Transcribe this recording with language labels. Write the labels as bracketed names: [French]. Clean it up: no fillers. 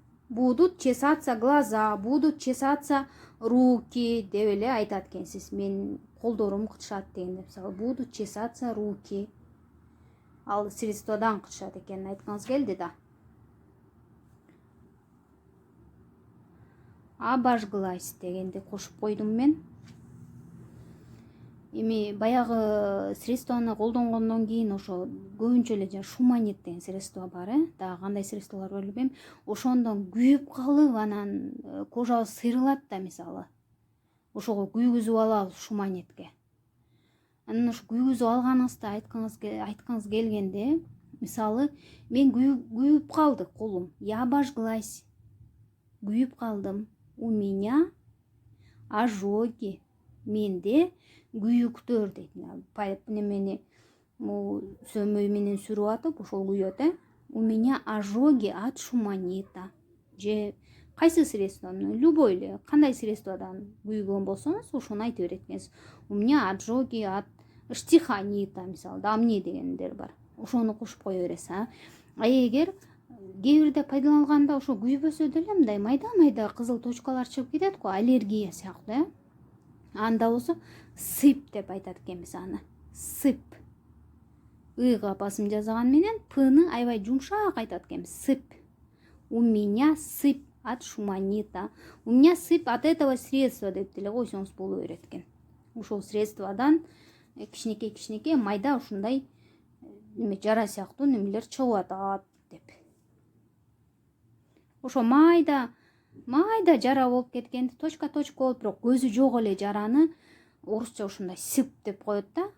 [Russian] Будут чесаться глаза, будут чесаться руки [Kyrgyz] деп эле айтат экенсиз. Мен колдорум кытышат дегенде, мисалы, [Russian] будут чесаться руки. [Kyrgyz] Ал средстводан кытышат экенин айткыңыз келди да. Обожглась дегенди кошуп койдум мен. Эми баягы средствоны колдонгондон кийин ошо көбүнчө эле шуманит деген средство бар, Дагы кандай средстволор бар билбейм. Ошондон күйүп калып, анан кожабыз сыйрылат да, мисалы. Ошого күйгүзүп алабыз шуманитке. Анан ошо күйгүзүп алганыңызда айткыңыз келгенде, мисалы, мен күйүп калды колум. [Russian] Я обожглась. [Kyrgyz] Күйүп калдым. [Russian] У меня ожоги. [Kyrgyz] Менде күйүктөр дейт. Немени сөмөй менен сүрүп атып, ошол күйөт, [Russian] У меня ожоги от шуманита. [Kyrgyz] Же кайсы средствону, любой эле, кандай средстводан күйгөн болсоңуз, ошону айтып берет экенсиз. [Russian] У меня ожоги от штиханита, [Kyrgyz] мисалы, дамне дегендер бар. Ошону кошуп кое бересиз, А эгер кээ бирде пайдаланганда ошо күйбөсө деле мындай майда кызыл точкалар чыгып кетет го, аллергия сыяктуу, Анда болсо сып деп айтат экенбиз аны. Сып. Ыга басым жасаган менен пны аябай жумшак айтат экенбиз. Сып. [Russian] У меня сып от шуманита. У меня сып от этого средства [Kyrgyz] деп деле койсоңуз боло берет экен. Ушул средстводан кичинекей майда ушундай жара сыяктуу немелер чыгып атат деп. Ошо майда жара болуп кеткенди точка болуп, бирок көзү жок эле жараны орусча ушундай сып деп коет да.